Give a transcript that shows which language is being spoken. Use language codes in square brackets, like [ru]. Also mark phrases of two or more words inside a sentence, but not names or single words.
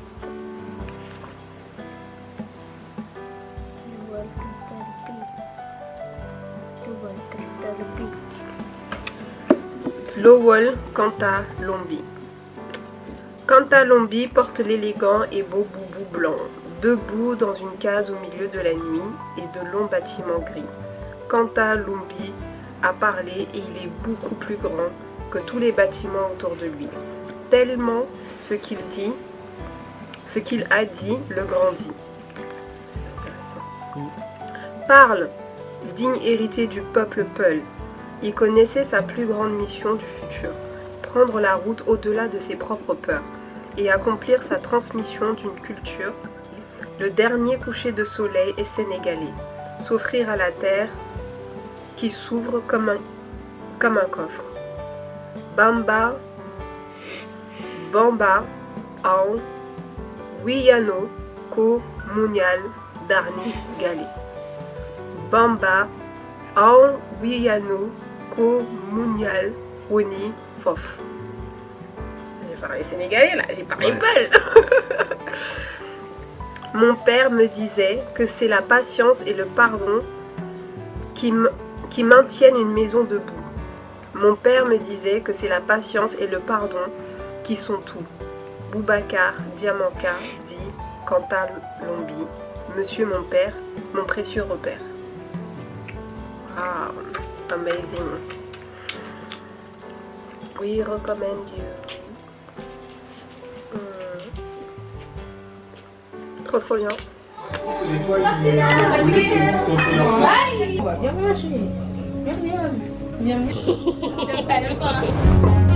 [fr] Lowell Canta Lombi. Canta Lombi porte l'élégant et beau boubou blanc, debout dans une case au milieu de la nuit et de longs bâtiments gris. Canta Lombi a parlé et il est beaucoup plus grand que tous les bâtiments autour de lui. Tellement ce qu'il a dit, le grandit. Parle, digne héritier du peuple Peul. Il connaissait sa plus grande mission du futur, prendre la route au-delà de ses propres peurs et accomplir sa transmission d'une culture. Le dernier coucher de soleil est sénégalais, s'offrir à la terre qui s'ouvre comme un coffre. [ff] Bamba, Ao, Wiyano, Ko, Munyal, Darni, Galé. Bamba, Ao, Wiyano, Ko, Munyal, Woni, Fof. [fr] J'ai parlé sénégalais là, j'ai parlé Peul. Mon père me disait que c'est la patience et le pardon qui maintiennent une maison debout. Mon père me disait que c'est la patience et le pardon qui sont tout. Boubacar Diamanka dit Canta Lombi, monsieur mon père, mon précieux repère. [en] Ah, amazing. We recommend you. [fr] Trop bien. On va bien manger. Bien.